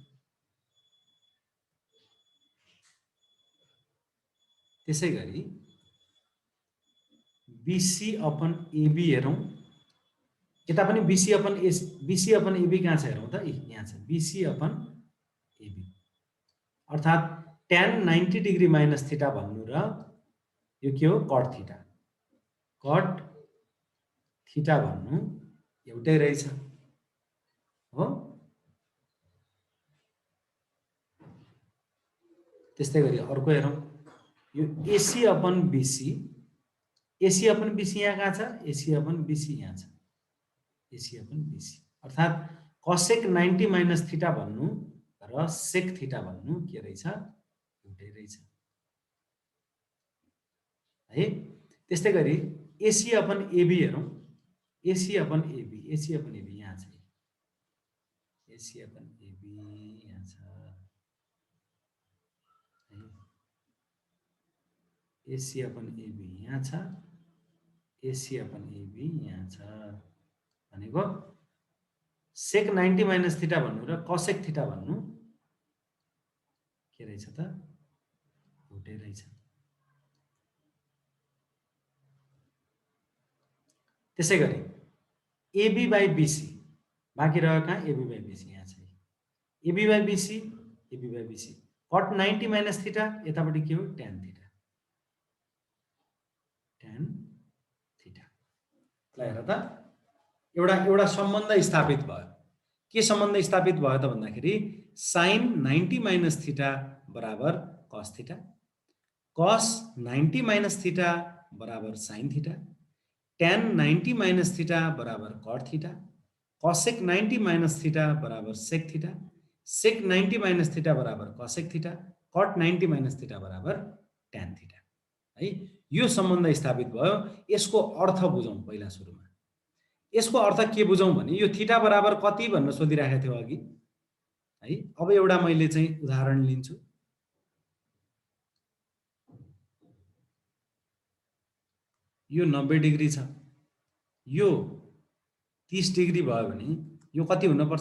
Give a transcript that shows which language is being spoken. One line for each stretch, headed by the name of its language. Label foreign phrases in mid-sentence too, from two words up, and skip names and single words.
Nepali: त्यसैगरी BC अपन AB हेरौं, यता पनि BC अपन AB कहाँ छ हेरौं त? यहाँ छ BC अपन AB। अर्थात्
English: tan 90 degree minus theta
Nepali: भन्नु र यो के हो?
English: cot theta. cot theta
Nepali: भन्नु एउटै रहेछ हो। त्यस्तै गरी अर्को हेरौं, यो AC अपन BC, AC अपन BC यहाँ कहाँ छ? AC अपन BC यहाँ छ, AC अपन BC। अर्थात्
English: cosec 90 minus theta
Nepali: भन्नु र
English: sec theta
Nepali: भन्नु के रहेछ? एउटै रहेछ है। त्यस्तै गरी AC अपन AB हेरौं, AC अपन AB यहाँ छ, AC अपन AB यहाँ छ है। AC अपन AB यहाँ छ, AC अपन AB यहाँ छ भनेको
English: sec 90 minus theta
Nepali: भन्नु र
English: cosec theta
Nepali: भन्नु के रहेछ त? एउटै रहेछ। त्यसैगरी AB बाई BC बाँकी रह्यो कहाँ? AB बाई BC यहाँ छ, AB बाई BC, AB बाई BC।
English: cot 90 minus theta
Nepali: यतापट्टि के हो?
English: tan theta, tan theta.
Nepali: ल हेर त, एउटा सम्बन्ध स्थापित भयो। के सम्बन्ध स्थापित भयो त भन्दाखेरि
English: sin 90 minus theta
Nepali: बराबर
English: cos theta, cos 90 minus theta
Nepali: बराबर
English: sin theta, tan 90 minus theta
Nepali: बराबर
English: cot theta, cosec 90 minus theta
Nepali: बराबर
English: sec theta, sec 90 minus theta
Nepali: बराबर
English: cosec theta, cot 90 minus theta
Nepali: बराबर
English: tan theta
Nepali: है। यो सम्बन्ध स्थापित भयो। यसको अर्थ बुझौं पहिला सुरुमा। यसको अर्थ के बुझौं भने यो थीटा बराबर कति भनेर सोधिराखेको थियो अघि है। अब एउटा मैले चाहिँ उदाहरण लिन्छु। यो 90 डिग्री छ, यो 30 डिग्री भयो भने यो कति हुन पर्छ?